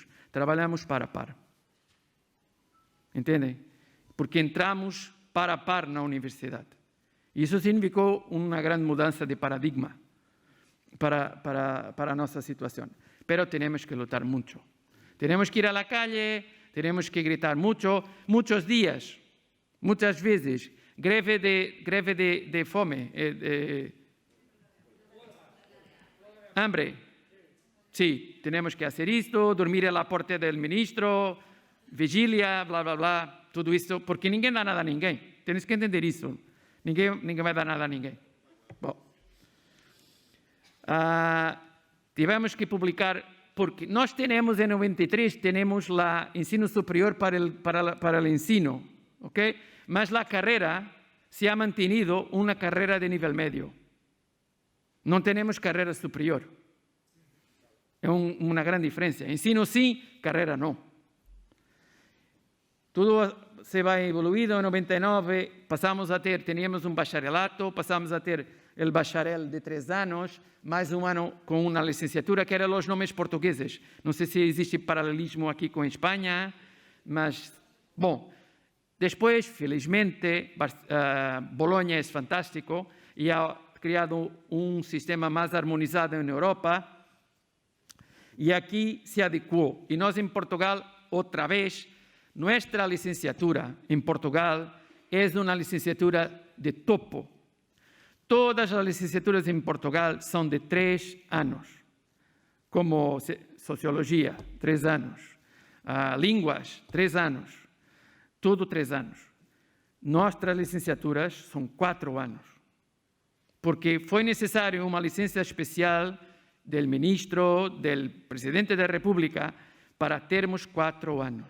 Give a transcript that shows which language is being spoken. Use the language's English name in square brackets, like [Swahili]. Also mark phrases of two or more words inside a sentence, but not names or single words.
[Portuguese] Trabalhamos par a par. Entendem? Porque entramos par a par na universidade. Isso significou uma grande mudança de paradigma para a nossa situação. Pero temos que lutar muito. Temos que ir [Spanish] a la calle, [Portuguese] temos que gritar muito, muitos dias, muitas vezes. Greve de fome, [Spanish] hambre. Sí, tenemos que hacer esto, dormir en la puerta del ministro, vigilia, bla, bla, bla, todo esto, porque [Portuguese] ninguém dá nada a ninguém. [Spanish] Tienes que entender [Portuguese] isso. Ninguém vai dar nada a ninguém. Bom. Tivemos que publicar, porque nós temos, em 93, temos o ensino superior para o ensino, ok? [Spanish] Mas la carrera se ha mantenido una carrera de nivel medio. No tenemos carrera superior. Es una gran diferencia. Ensino sí, carrera no. Todo se va evoluindo. En 99 teníamos un bacharelato, pasamos a ter el bacharel de 3 anos, mais um ano com uma licenciatura, que eram os nomes portugueses. [Portuguese] Não sei se existe paralelismo aqui com a Espanha, mas, bom... [Spanish] Después, felizmente, Bologna es fantástico y ha creado un sistema más armonizado en Europa y aquí se adecuó. Y nos en Portugal, otra vez, nuestra licenciatura en Portugal es una licenciatura de topo. Todas las licenciaturas en Portugal son de 3 años, como sociología, 3 años, línguas, 3 años. [Portuguese] Tudo 3 anos. Nossas licenciaturas são 4 anos. Porque foi necessário uma licença especial do ministro, do presidente da República, para termos 4 anos.